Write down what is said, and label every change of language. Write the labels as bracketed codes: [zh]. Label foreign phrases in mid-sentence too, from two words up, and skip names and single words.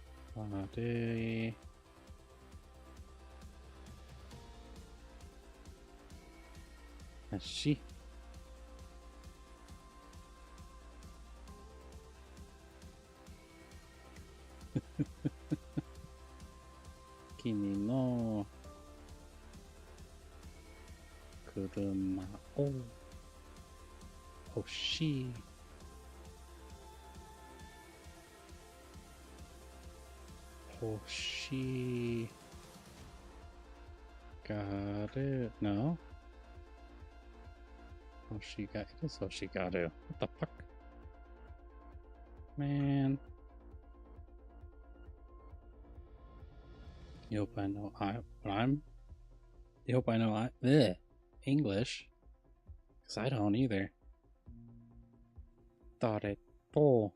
[ja] Ade. Ashi. Kimi no kuruma o hoshii. Hoshi garu. No. Hoshigaru. [en] It is Hoshigaru. What the fuck? Man. You hope I know You hope I know English. Because I don't either. Thought it. Oh.